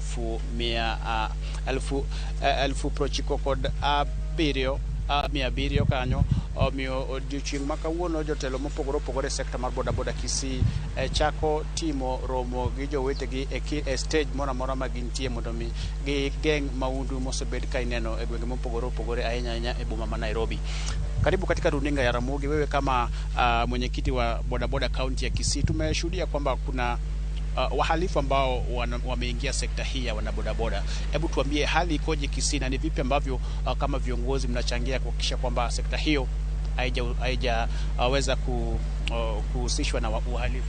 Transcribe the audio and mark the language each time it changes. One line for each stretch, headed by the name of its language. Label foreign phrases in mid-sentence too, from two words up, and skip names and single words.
Luo (Kenya and Tanzania): 1,907 kanyo omiyo odiochieng' makawuono jotelo mopogore opogore sector mar boda boda Kisii chako timo romo gi jowetegi e stage mora mora ma gintie mondo mi gi geng maundu mosebed ka ineno e gwenge mopogore opogore ahinya e boma ma Nairobi.
Swahili: Karibu katika runinga ya Ramogi. Wewe kama mwenyekiti wa boda boda county ya Kisii, tumeshuhudia kwamba kuna wahalifu ambao wameingia sekta hii ya wanabodaboda. Hebu tuambie hali ikoje Kisii na ni vipi ambavyo kama viongozi mnachangia kuhakikisha kwamba sekta hiyo haijaweza kuhusishwa na uhalifu?